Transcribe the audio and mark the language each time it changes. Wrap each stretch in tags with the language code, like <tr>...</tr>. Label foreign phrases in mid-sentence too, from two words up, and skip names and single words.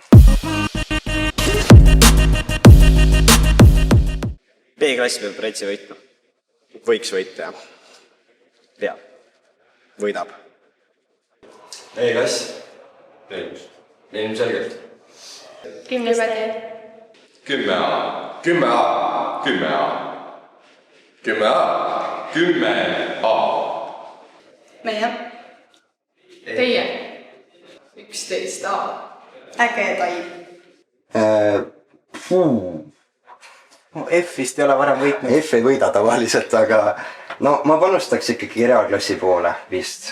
<et>B-klass peab Retsi võitma. Võiks võita, jah. Peab. Võidab. E-klass. Ilmselgelt. 10 D. 10A. 10A. 10A. 10A. 10A. Meie. Teie. 11A. Ägedaim. No F-ist ei ole varem võitnud. F ei võida tavaliselt, aga no ma panustaks ikkagi reaalklassi poole vist.</et>